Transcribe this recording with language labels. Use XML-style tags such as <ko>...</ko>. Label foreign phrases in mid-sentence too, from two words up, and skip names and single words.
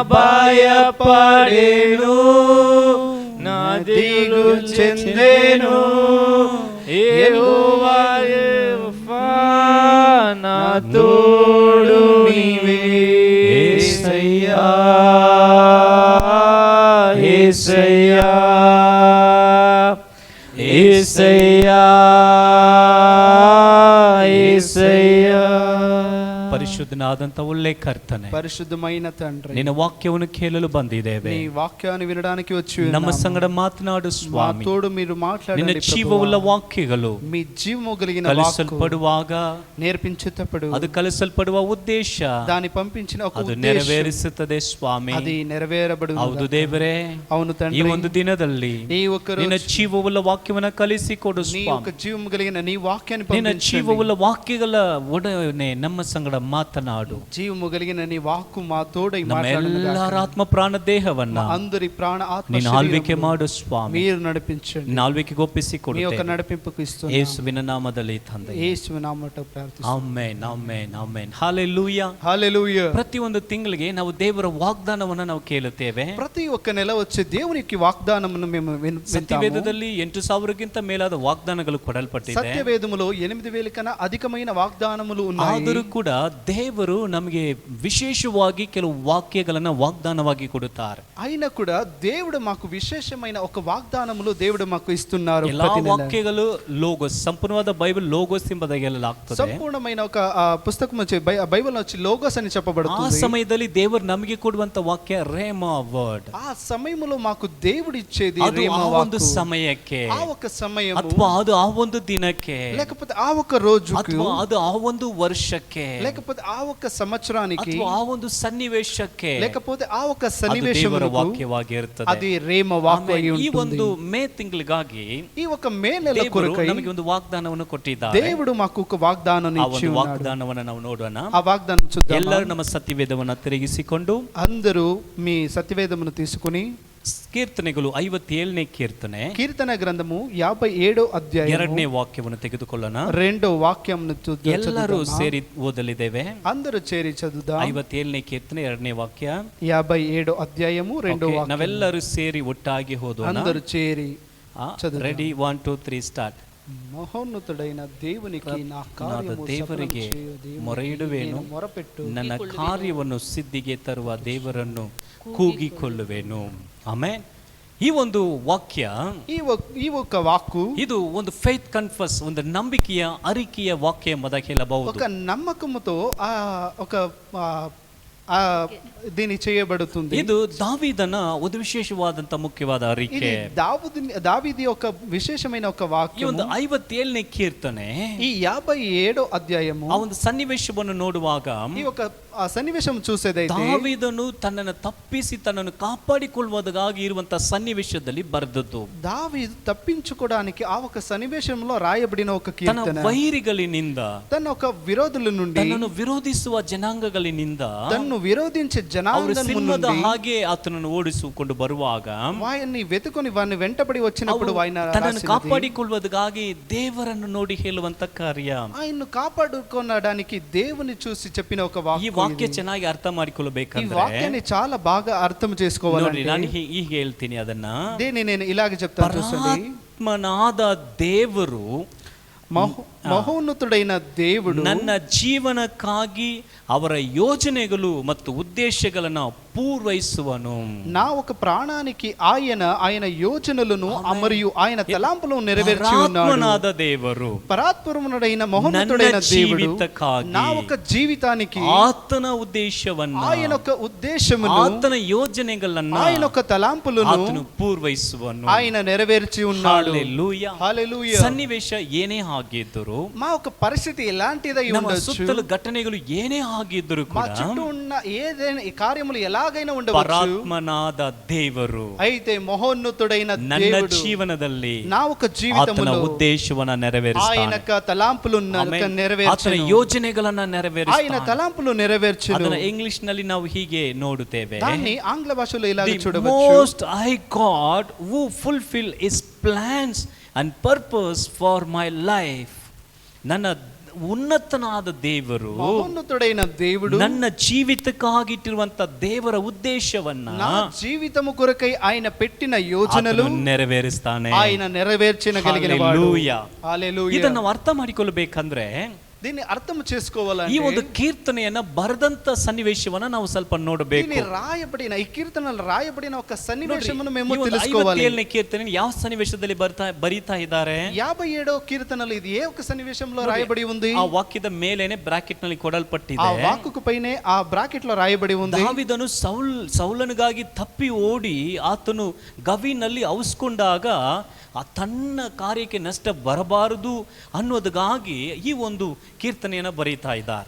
<te>భయపడేను నా దిగులు చెందేను యెహోవా యెహోవా నా తోడు నీవే యేసయ్యా యేసయ్యా యేసయ్యా యేసయ్యా</te> <kn>ಪರಿಶುದ್ಧನಾದಂಥ ಒಳ್ಳೆ ಕರ್ತನೆ,</kn> <te>ಪರಿಶುದ್ಧమైన తండ్రి,</te> <kn>ನಿನ್ನ ವಾಕ್ಯವನ್ನು ಕೇಳಲು ಬಂದಿದ್ದೇವೆ.</kn> <te>నీ వాక్యాన్ని వినడానికి వచ్చి</te> <kn>ನಮ್ಮ</kn> <te>ఉన్నాము.</te> <kn>ಸಂಗಡ ಮಾತನಾಡು ಸ್ವಾಮಿ.</kn> <te>మాతోడు మీరు</te> <kn>ನಿನ್ನ</kn> <te>మాట్లాడండి</te> <kn>ಜೀವವುಳ್ಳ</kn> <te>ప్రభువా.</te> <kn>ವಾಕ್ಯಗಳು</kn> <te>మీ జీవము కలిగిన వాక్కు</te> <kn>ಕಲಿಸಲ್ಪಡುವಾಗ</kn> <te>నేర్పించేటప్పుడు</te> <kn>ಅದು ಕಲಿಸಲ್ಪಡುವ ಉದ್ದೇಶ</kn> <te>దాన్ని పంపించిన ఒక</te> <kn>ಅದು</kn> <te>ఉద్దేశం</te> <kn>ನೆರವೇರಿಸುತ್ತದೆ ಸ್ವಾಮಿ.</kn> <te>అది నెరవేరబడు.</te> <kn>ಹೌದು ದೇವರೇ,</kn> <te>అవును</te> <kn>ಈ</kn> <te>తండ్రి,</te> <kn>ಒಂದು ದಿನದಲ್ಲಿ</kn> <te>నీ ఒక్క</te> <kn>ನಿನ್ನ</kn> <te>రోజు</te> <kn>ಜೀವವುಳ್ಳ ವಾಕ್ಯವನ್ನ ಕಲಿಸಿಕೊಡು</kn> <te>నీ</te> <kn>ಸ್ವಾಮಿ.</kn> <te>ఒక జీవము కలిగిన నీ వాక్యాన్ని</te> <kn>ನಿನ್ನ</kn> <te>పంపించండి.</te> <kn>ಜೀವವುಳ್ಳ ವಾಕ್ಯಗಳ ಒಡನೆ ನಮ್ಮ ಸಂಗಡ ಮಾತನಾಡು.</kn> <te>జీవము కలిగిన నీ వాక్కు మా తోడై</te> <kn>ನಮ್ಮ ಎಲ್ಲರ ಆತ್ಮ ಪ್ರಾಣ ದೇಹವನ್ನ</kn> <te>అందరి ప్రాణ ఆత్మ</te> <kn>ನೀನು ಆಳ್ವಿಕೆ</kn> <te>శరీరమును</te> <kn>ಮಾಡು ಸ್ವಾಮಿ.</kn> <te>మీరు నడిపించండి.</te> <kn>ನಿನ್ನ ಆಳ್ವಿಕೆಗೆ</kn> <te>మీ యొక్క</te> <kn>ಒಪ್ಪಿಸಿಕೊಡುತ್ತೇವೆ</kn> <te>నడిపింపుకు ఇస్తున్నాము.</te> <kn>ಯೇಸುವಿನ ನಾಮದಲ್ಲಿ ತಂದೆ.</kn> <te>యేసు నామమున ప్రార్థిస్తున్నాము.</te> <kn>ಆಮೆನ್ ಆಮೆನ್ ಆಮೆನ್ ಹಲ್ಲೆಲೂಯಾ.</kn> <te>హల్లెలూయా.</te> <kn>ಪ್ರತಿಯೊಂದು ತಿಂಗಳಿಗೆ ನಾವು ದೇವರ ವಾಗ್ದಾನವನ್ನು ನಾವು ಕೇಳುತ್ತೇವೆ.</kn> <te>ప్రతి ఒక్క నెల వచ్చే దేవునికి వాగ్దానమును మేము వింటాము.</te> <kn>ಸತ್ಯವೇದದಲ್ಲಿ 8,000ಗಿಂತ ಮೇಲಾದ ವಾಗ್ದಾನಗಳು ಕೊಡಲ್ಪಟ್ಟಿದೆ.</kn> <te>సత్యవేదములో 8,000 కన్నా అధికమైన వాగ్దానములు ఉన్నాయి.</te> <kn>ಆದರೂ ಕೂಡ ದೇವರು ನಮಗೆ ವಿಶೇಷವಾಗಿ ಕೆಲವು ವಾಕ್ಯಗಳನ್ನ ವಾಗ್ದಾನವಾಗಿ ಕೊಡುತ್ತಾರೆ.</kn> <te>అయినా కూడా దేవుడు మాకు విశేషమైన ఒక వాగ్దానములు దేవుడు మాకు ఇస్తున్నారు.</te> <kn>ಎಲ್ಲಾ</kn> <te>ప్రతి నెల</te> <kn>ವಾಕ್ಯಗಳು ಲೋಗೋಸ್, ಸಂಪೂರ್ಣವಾದ ಬೈಬಲ್ ಲೋಗೋಸ್ ಎಂಬುದಾಗಿ ಹೇಳಲಾಗ್ತದೆ.</kn> <te>సంపూర్ణమైన ఒక పుస్తకం వచ్చి బైబిల్ వచ్చి లోగోస్ అని</te> <kn>ಆ</kn> <te>చెప్పబడుతుంది.</te> <kn>ಸಮಯದಲ್ಲಿ ದೇವರು ನಮಗೆ ಕೊಡುವಂತ ವಾಕ್ಯ</kn> <en>rhema word.</en> <te>ఆ సమయములో మాకు దేవుడు ఇచ్చేది</te> <kn>ಅದು</kn> <te>రేమా</te> <kn>ಆ ಒಂದು</kn> <te>వాక్కు.</te> <kn>ಸಮಯಕ್ಕೆ,</kn> <te>ఆ ఒక సమయం,</te> <kn>ಅಥವಾ ಅದು ಆ ಒಂದು ದಿನಕ್ಕೆ,</kn> <te>లేకపోతే ఆ ఒక రోజుకు,</te> <kn>ಅಥವಾ ಅದು ಆ ಒಂದು ವರ್ಷಕ್ಕೆ,</kn> <te>లేకపోతే ఆ ఒక సంవత్సరానికి,</te> <kn>ಅಥವಾ ಆ ಒಂದು ಸನ್ನಿವೇಶಕ್ಕೆ,</kn> <te>లేకపోతే ఆ ఒక</te> <kn>ಅದು ದೇವರ</kn> <te>సన్నివేశములకు</te> <kn>ವಾಕ್ಯವಾಗಿರುತ್ತದೆ.</kn> <te>అది రేమ వాక్కు అయి</te> <kn>ಈ</kn> <te>ఉంటుంది.</te> <kn>ಒಂದು ಮೇ ತಿಂಗಳಿಗಾಗಿ</kn> <te>ఈ ఒక మే నెల</te> <kn>ದೇವರು</kn> <te>కొరకై</te> <kn>ನಮಗೆ ಒಂದು ವಾಗ್ದಾನವನ್ನು ಕೊಟ್ಟಿದ್ದಾರೆ.</kn> <te>దేవుడు మాకు ఒక వాగ్దానం</te> <kn>ಆ</kn> <te>ఇచ్చి</te> <kn>ಒಂದು</kn> <te>ఉన్నాడు.</te> <kn>ವಾಗ್ದಾನವನ್ನು ನಾವು ನೋಡೋಣ.</kn> <te>ఆ వాగ్దానం చూద్దాం.</te> <kn>ಎಲ್ಲರೂ ನಮ್ಮ ಸತ್ಯವೇದವನ್ನು ತಿರುಗಿಸಿಕೊಂಡು</kn> <te>అందరూ మీ సత్యవేదమును తీసుకుని</te> <kn>ಕೀರ್ತನೆಗಳು 57ನೇ ಕೀರ್ತನೆ</kn> <te>కీర్తన గ్రంథము 57వ అధ్యాయం</te> <kn>2ನೇ ವಾಕ್ಯವನ್ನು ತೆಗೆದುಕೊಳ್ಳೋಣ.</kn> <te>2వ వాక్యమును</te> <kn>ಎಲ್ಲರೂ</kn> <te>చదువుదామా?</te> <kn>ಸೇರಿ ಓದಲಿದ್ದೇವೆ.</kn> <te>అందరూ చేరి చదువుదాం.</te> <kn>57ನೇ ಕೀರ್ತನೆ 2ನೇ ವಾಕ್ಯ.</kn> <te>57వ అధ్యాయము 2వ</te> <kn>Okay,</kn> <te>వాక్యం.</te> <kn>ನಾವೆಲ್ಲರೂ ಸೇರಿ ಒಟ್ಟಾಗಿ ಓದೋಣ.</kn> <te>అందరూ చేరి చదువుదాం.</te> <en>ready 1 2 3 start.</en> <te>మహోన్నతుడైన దేవునికి నా కార్యము</te> <kn>ದೇವರಿಗೆ</kn> <te>ಸಫಲము చేయు దేవునికి</te> <kn>ಮೊರೆಯಿಡುವೆನು,</kn> <te>నేను ಮೊರపెಟ್ಟು</te> <kn>ನನ್ನ ಕಾರ್ಯವನ್ನು ಸಿದ್ಧಿಗೆ ತರುವ ದೇವರನ್ನು ಕೂಗಿಕೊಳ್ಳುವೆನು. ಆಮೆನ್. ಈ ಒಂದು ವಾಕ್ಯ,</kn> <te>ఈ ఒక్క వాక్కు</te> <kn>ಇದು ಒಂದು</kn> <en>faith confess,</en> <kn>ಒಂದು ನಂಬಿಕೆಯ ಅರಿಕೆಯ ವಾಕ್ಯ ಎಂಬುದಾಗಿ ಹೇಳಬಹುದು.</kn> <te>ఒక నమ్మకముతో ఒక దీని చేయబడుతుంది.</te> <kn>ಇದು ದಾವೀದನ ಒಂದು ವಿಶೇಷವಾದಂತ ಮುಖ್ಯವಾದ ಅರಿಕೆ.</kn> <te>ఇది దావీది ఒక విశేషమైన ఒక</te> <kn>ಈ</kn> <te>వాక్యం.</te> <kn>ಒಂದು 57ನೇ ಕೀರ್ತನೆ,</kn> <te>ఈ 57వ అధ్యాయము</te> <kn>ಆ ಒಂದು ಸನ್ನಿವೇಶವನ್ನು ನೋಡುವಾಗ</kn> <te>ఈ ఒక సన్నివేశం చూసేదైతే</te> <kn>ದಾವೀದನು ತನ್ನನ್ನು ತಪ್ಪಿಸಿ ತನ್ನನ್ನು ಕಾಪಾಡಿಕೊಳ್ಳುವುದಕ್ಕಾಗಿ ಇರುವಂತಹ ಸನ್ನಿವೇಶದಲ್ಲಿ ಬರೆದದ್ದು.</kn> <te>దావీదు తప్పించుకోవడానికి ఆ ఒక సన్నివేశంలో రాయబడిన ఒక</te> <kn>ತನ್ನ</kn> <te>కీర్తన.</te> <kn>ವೈರಿಗಳಿನಿಂದ,</kn> <te>తన ఒక విరోధుల నుండి,</te> <kn>ತನ್ನನ್ನು ವಿರೋಧಿಸುವ ಜನಾಂಗಗಳಿನಿಂದ,</kn> <te>తన్ను విరోధించే</te> <kn>ಅವರು</kn> <te>జనాంగం</te> <kn>ಸಿಂಹದ</kn> <te>నుండి</te> <kn>ಹಾಗೆ ಆತನನ್ನು ಓಡಿಸಿಕೊಂಡು ಬರುವಾಗ</kn> <te>వారిని వెతుకొని వారిని వెంటబడి వచ్చినప్పుడు</te> <kn>ಅವರು</kn> <te>ఆయన</te> <kn>ತನ್ನನ್ನು</kn> <te>రాసినది,</te> <kn>ಕಾಪಾಡಿಕೊಳ್ಳುವುದಕ್ಕಾಗಿ ದೇವರನ್ನು ನೋಡಿ ಹೇಳುವಂತ ಕಾರ್ಯ.</kn> <te>ఆయన్ను కాపాడుకోవడానికి దేవుని చూసి చెప్పిన ఒక</te> <kn>ಈ</kn> <te>వాక్యం.</te> <kn>ವಾಕ್ಯ ಚೆನ್ನಾಗಿ ಅರ್ಥ</kn> <te>ఈ</te> <kn>ಮಾಡಿಕೊಳ್ಳಬೇಕಂದ್ರೆ</kn> <te>వాక్యాన్ని చాలా బాగా అర్థం</te> <kn>ನೋಡಿ,</kn> <te>చేసుకోవాలంటే</te> <kn>ನಾನು ಈಗ ಹೇಳ್ತೀನಿ ಅದನ್ನ.</kn> <te>దీన్ని నేను ఇలాగ చెప్తాను చూడండి.</te> <kn>ಪರಮಾತ್ಮನಾದ ದೇವರು,</kn> <te>మహోన్నతుడైన దేవుడు</te> <kn>ನನ್ನ ಜೀವನಕ್ಕಾಗಿ ಅವರ ಯೋಜನೆಗಳು ಮತ್ತು ಉದ್ದೇಶಗಳನ್ನು ಪೂರ್ವೈಸುವನು.</kn> <te>నా ఒక ప్రాణానికి ఆయన యోచనలను మరియు ఆయన తలంపులను నెరవేర్చి ఉన్నాడు.</te> <kn>ಪರಮಾತ್ಮನಾದ ದೇವರು,</kn> <te>పరాత్పరముడైన మహోన్నతుడైన</te> <kn>ನನ್ನ</kn> <te>దేవుడు</te> <kn>ಜೀವಿತಕ್ಕಾಗಿ,</kn> <te>నా ఒక జీవితానికి</te> <kn>ಆತನ ಉದ್ದೇಶವನ್ನು,</kn> <te>ఆయన ఒక ఉద్దేశమును,</te> <kn>ಆತನ ಯೋಜನೆಗಳನ್ನ</kn> <te>ఆయన ఒక తలంపులను</te> <kn>ಆತನು ಪೂರ್ವೈಸುವನು.</kn> <te>ఆయన నెరవేర్చి ఉన్నాడు. హల్లెలూయా. హల్లెలూయా.</te> <kn>ಸನ್ನಿವೇಶ ಏನೇ ಆಗಿದ್ದರೂ,</kn> <te>మా ఒక పరిస్థితి ఎలాంటిదై</te> <kn>ನಮ್ಮ</kn> <te>ఉండొచ్చు,</te> <kn>ಸುತ್ತಲ ಘಟನೆಗಳು ಏನೇ ಆಗಿದ್ದರೂ</kn> <te>మా</te> <kn>ಕೂಡ</kn> <te>చుట్టూ ఉన్న ఏదైనా ఈ కార్యములు ఎలా ఎలాగైనా ఉండవచ్చు,</te> <kn>ಪರಾತ್ಮನಾದ ದೇವರು</kn> <te>అయితే మహోన్నతుడైన</te> <kn>ನನ್ನ</kn> <te>దేవుడు</te> <kn>ಜೀವನದಲ್ಲಿ</kn> <te>నా ఒక</te> <kn>ಆತನ</kn> <te>జీవితంలో</te> <kn>ಉದ್ದೇಶವನ್ನ</kn> <te>ఆయన</te> <kn>ನೆರವೇರಿಸ್ತಾನೆ.</kn> <te>తలాంపులు</te> <kn>ಆತನ</kn> <te>నెరవేర్చును,</te> <kn>ಯೋಜನೆಗಳನ್ನ</kn> <te>ఆయన</te> <kn>ನೆರವೇರಿಸ್ತಾನೆ.</kn> <te>తలాంపులు నెరవేర్చును.</te> <kn>ಅದನ್ನ ಇಂಗ್ಲಿಷ್ ನಲ್ಲಿ ನಾವು ಹೀಗೆ ನೋಡುತ್ತೇವೆ,</kn> <te>దాన్ని ఆంగ్ల భాషలో ఇలాగ</te> <en>The</en> <te>చూడవచ్చు.</te> <en>most high God who fulfill his plans and purpose for my life.</en> <kn>ನನ್ನ ಉನ್ನತನಾದ ದೇವರು,</kn> <te>మహోన్నతుడైన దేవుడు</te> <kn>ನನ್ನ ಜೀವಿತಕ್ಕಾಗಿಟ್ಟಿರುವಂತ ದೇವರ ಉದ್ದೇಶವನ್ನ</kn> <te>నా జీవితము కొరకై ఆయన పెట్టిన యోజనలు</te> <kn>ಆತನು ನೆರವೇರಿಸ್ತಾನೆ.</kn> <te>ఆయన నెరవేర్చగలిగిన వాడు. హల్లెలూయా. హల్లెలూయా.</te> <kn>ಇದನ್ನ ನಾವು ಅರ್ಥ ಮಾಡಿಕೊಳ್ಳಬೇಕಂದ್ರೆ</kn> <te>దీన్ని అర్థం</te> <kn>ಈ</kn> <te>చేసుకోవాలంటే</te> <kn>ಒಂದು ಕೀರ್ತನೆಯನ್ನ ಬರೆದಂತ ಸನ್ನಿವೇಶವನ್ನ ನಾವು ಸ್ವಲ್ಪ ನೋಡಬೇಕು.</kn> <te>దీన్ని రాయబడిన ఈ కీర్తనలు రాయబడిన ఒక సన్నివేశమును మేము</te> <kn>ಈ ಒಂದು</kn> <te>తెలుసుకోవాలి.</te> <kn>57ನೇ ಕೀರ್ತನೆ ಯಾವ ಸನ್ನಿವೇಶದಲ್ಲಿ ಬರೀತಾ ಇದ್ದಾರೆ?</kn> <te>57వ కీర్తనలు ఇది ఏ ఒక సన్నివేశంలో రాయబడి ఉంది?</te> <kn>ಆ ವಾಕ್ಯದ ಮೇಲೇನೆ ಬ್ರಾಕೆಟ್ ನಲ್ಲಿ</kn> <te>ఆ</te> <kn>ಕೊಡಲ್ಪಟ್ಟಿದೆ.</kn> <te>వాక్కుకు పైనే ఆ బ్రాకెట్ లో రాయబడి ఉంది.</te> <kn>ದಾವೀದನು ಸೌಲನಿಗಾಗಿ ತಪ್ಪಿ ಓಡಿ ಆತನು ಗವಿನಲ್ಲಿ ಔಸ್ಕೊಂಡಾಗ ಆ ತನ್ನ ಕಾರ್ಯಕ್ಕೆ ನಷ್ಟ ಬರಬಾರದು ಅನ್ನೋದಕ್ಕಾಗಿ ಈ ಒಂದು ಕೀರ್ತನೆಯನ್ನ ಬರೀತಾ ಇದ್ದಾರೆ.</kn>